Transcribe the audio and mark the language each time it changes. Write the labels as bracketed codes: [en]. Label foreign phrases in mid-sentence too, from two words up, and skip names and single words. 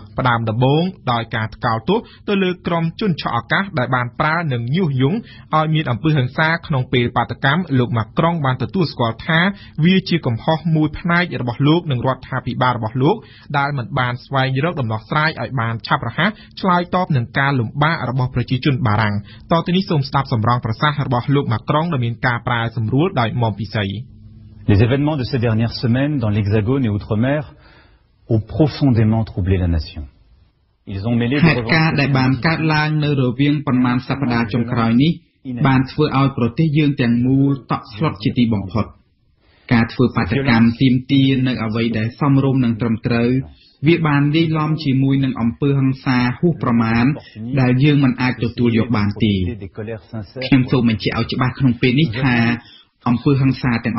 [km] ផ្ដើមដំបូងដោយការថ្កោលទោសទៅលើក្រុមជនឆក់ឱកាសដែលបានប្រើនិងញុះញង់ឲ្យមានអំពើហិង្សាក្នុងពេលបាតកម្មលោកម៉ាក្រុងបានទទួលស្គាល់ថាវាជាកំហុសមួយផ្នែករបស់លោកនិងរដ្ឋាភិបាលរបស់លោកដែលមិនបានស្វែងរកដំណោះស្រាយឲ្យបានឆាប់រហ័សឆ្លើយតបនឹងការលំបាករបស់ប្រជាជនបារាំងតទៅនេះសូមស្ដាប់សម្រងប្រសាសន៍របស់លោកម៉ាក្រុងដែលមានការប្រើសម្រួលដោយមុំពិសី [fr] Les événements de ces dernières semaines dans l'Hexagone et outre-mer ont profondément troublé la nation. [km] ហេតុការណ៍ដែលបានកើតឡើងនៅរវាងប៉ុន្មានសប្តាហ៍ចុងក្រោយនេះបានធ្វើឲ្យប្រទេសយើងទាំងមូលតក់ស្លុតជាទីបំផុតការធ្វើបាតកម្មទាមទារនៅអ្វីដែលសមរម្យនិងត្រឹម ត្រូវវាបានលាយឡំជាមួយនឹងអំពើហិង្សាហួសប្រមាណដែលយើងមិនអាចទទួលយកបានទេខ្ញុំសូមបញ្ជាក់ឲ្យច្បាស់ក្នុងពេលនេះថាអំពើហិង្សាទាំងអ